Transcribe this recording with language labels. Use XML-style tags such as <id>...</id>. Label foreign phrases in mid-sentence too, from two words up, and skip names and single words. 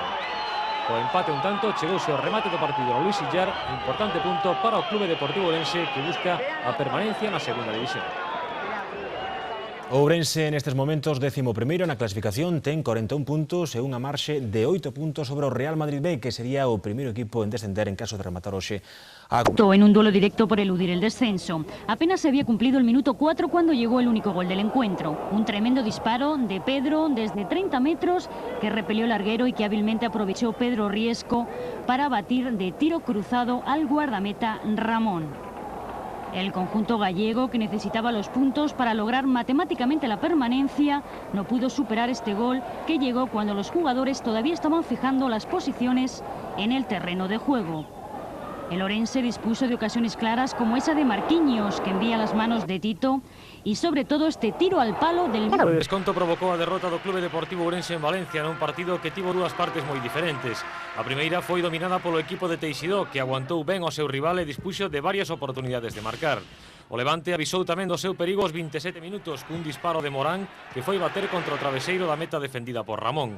<gl>O empate un tanto chegouse ao remate do partido no Luis Illar, importante punto para o Clube Deportivo Ourense que busca a permanencia na segunda división. Ourense nestes momentos 11º na clasificación, ten 41 puntos e unha marxe de 8 puntos sobre o Real Madrid B, que sería o primeiro equipo en descender en caso de rematar hoxe</gl> <es>en un duelo directo por eludir el descenso. Apenas se había cumplido el minuto 4 cuando llegó el único gol del encuentro. Un tremendo disparo de Pedro desde 30 metros que repelió el larguero y que hábilmente aprovechó Pedro Riesco para batir de tiro cruzado al guardameta Ramón. El conjunto gallego, que necesitaba los puntos para lograr matemáticamente la permanencia, no pudo superar este gol que llegó cuando los jugadores todavía estaban fijando las posiciones en el terreno de juego. El Ourense dispuso de ocasiones claras como esa de Marquinhos, que envía las manos de Tito, y sobre todo este tiro al palo del...</es> <gl>O desconto provocou a derrota do Clube Deportivo Ourense en Valencia nun partido que tivo dúas partes moi diferentes. A primeira foi dominada polo equipo de Teixidó, que aguantou ben ao seu rival e dispuxo de varias oportunidades de marcar. O Levante avisou tamén do seu perigo aos 27 minutos cun disparo de Morán que foi bater contra o traveseiro da meta defendida por Ramón.</gl>